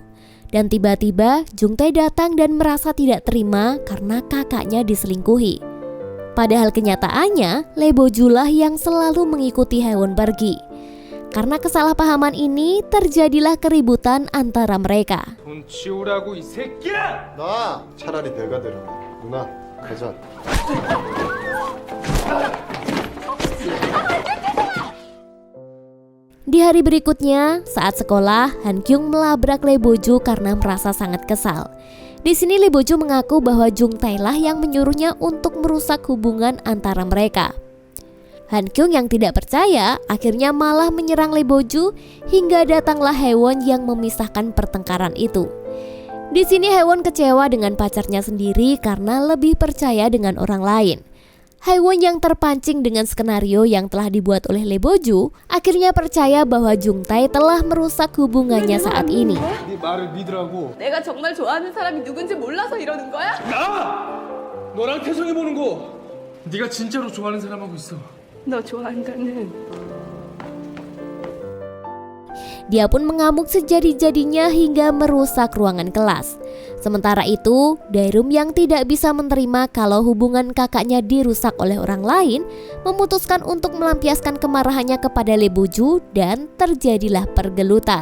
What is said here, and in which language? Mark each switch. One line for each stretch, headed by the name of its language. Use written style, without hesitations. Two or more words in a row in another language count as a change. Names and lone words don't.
Indonesian: Dan tiba-tiba Jung Tae datang dan merasa tidak terima karena kakaknya diselingkuhi. Padahal kenyataannya, Lee Bo-ju lah yang selalu mengikuti Haewon pergi. Karena kesalahpahaman ini, terjadilah keributan antara mereka.
Korean: 돈 치우라고 이 새끼야! 나 차라리 내가 데려가. 누나, 가자.
Indonesian: Di hari berikutnya, saat sekolah, Han Kyung melabrak Lee Bo-ju karena merasa sangat kesal. Di sini Lee Bo-ju mengaku bahwa Jung Tae lah yang menyuruhnya untuk merusak hubungan antara mereka. Han Kyung yang tidak percaya akhirnya malah menyerang Lee Bo-ju hingga datanglah Haewon yang memisahkan pertengkaran itu. Di sini Haewon kecewa dengan pacarnya sendiri karena lebih percaya dengan orang lain. Haewon yang terpancing dengan skenario yang telah dibuat oleh Lee Bo-ju akhirnya percaya bahwa Jung Tae telah merusak hubungannya saat ini.
Korean: 네 말을 믿으라고. 내가 정말 좋아하는 사람이 누군지 몰라서 이러는 거야? 나! 너랑 태성이 보는 거 네가 진짜로 좋아하는 사람하고 있어. 너 좋아한다는
Indonesian: Dia pun mengamuk sejadi-jadinya hingga merusak ruangan kelas. Sementara itu, Daerum yang tidak bisa menerima kalau hubungan kakaknya dirusak oleh orang lain, memutuskan untuk melampiaskan kemarahannya kepada Lee Bo-ju dan terjadilah pergelutan.